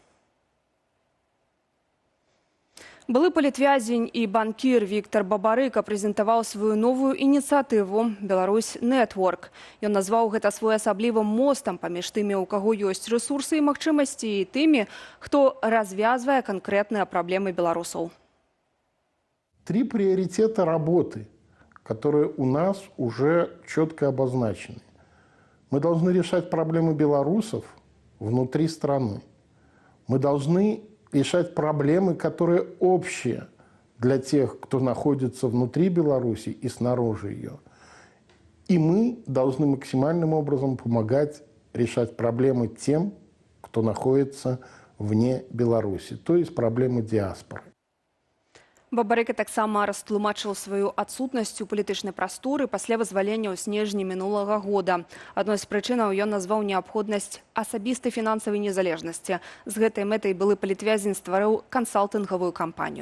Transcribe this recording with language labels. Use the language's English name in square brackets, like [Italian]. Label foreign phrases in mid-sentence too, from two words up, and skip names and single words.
[Belarusian] Былы палітвязень і банкір Віктор Бабарыка прэзентаваў сваю новую ініцыятыву «Беларусь Нетворк». Ён назваў гэта своеасаблівым мостам паміж тымі, у каго ёсць рэсурсы і магчымасці, і тымі, хто развязвае канкрэтныя праблемы беларусаў. [Russian] 3 приоритета работы, которые у нас уже четко обозначены. Мы должны решать проблемы белорусов внутри страны. Мы должны решать проблемы, которые общие для тех, кто находится внутри Беларуси и снаружи ее. И мы должны максимальным образом помогать решать проблемы тем, кто находится вне Беларуси, то есть проблемы диаспоры. [Belarusian] Бабарыка таксама растлумачыў сваю адсутнасць у палітычнай прасторы пасля вызвалення ў снежні мінулага года. Адной з прычынаў ён назваў неабходнасць асабістай фінансавай незалежнасці. З гэтай мэтай былы палітвязень стварыў кансалтынгавую кампанію.